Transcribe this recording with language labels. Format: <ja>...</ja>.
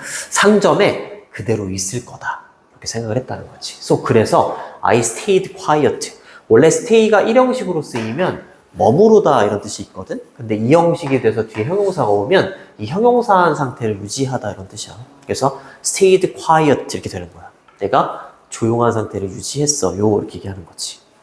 <ko>상점에 그대로 있을 거다. 이렇게 생각을 했다는 거지. 그래서</ko> <en>I stayed quiet.</en> <ko>원래 stay가 1형식으로 쓰이면 머무르다 이런 뜻이 있거든. 근데 2형식이 돼서 뒤에 형용사가 오면 이 형용사한 상태를 유지하다 이런 뜻이야. 그래서 stayed quiet 이렇게 되는 거야. 내가 조용한 상태를 유지했어요. 이렇게 얘기하는 거지.</ko>